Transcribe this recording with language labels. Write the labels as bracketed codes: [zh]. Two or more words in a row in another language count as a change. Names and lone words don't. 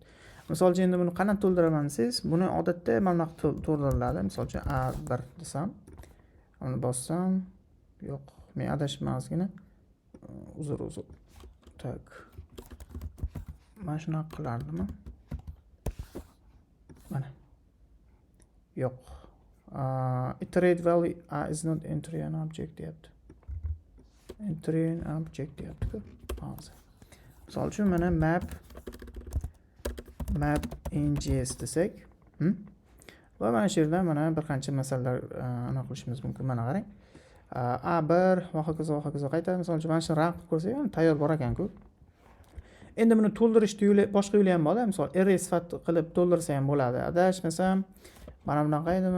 [uz] Misol uchun endi buni qanday to'ldiraman desangiz, buni odatda mana bunaqa to'ldiriladi. Misol uchun A1 desam, uni bossam, yo'q, men adashmasgina. Uzr. Tak. Mana shunaqa qilardimmi? Mana. Yo'q. [en] Iterate value is not entry an object deyapti. Entry an object [uz] deyapti-ku. Hozir. Misol uchun mana map in.js desak, va mana shu yerda mana bir qancha masalalar aniq qilishimiz mumkin. Mana qarang. A1 va hokazo qaytadi. Misol uchun mana shu run qilib ko'rsak, tayyor bor ekan-ku. Endi buni to'ldirishni boshqa yo'li ham bor-da. Misol array sifat qilib to'ldirsa ham bo'ladi. Adashmasam, mana bunaqa edimi?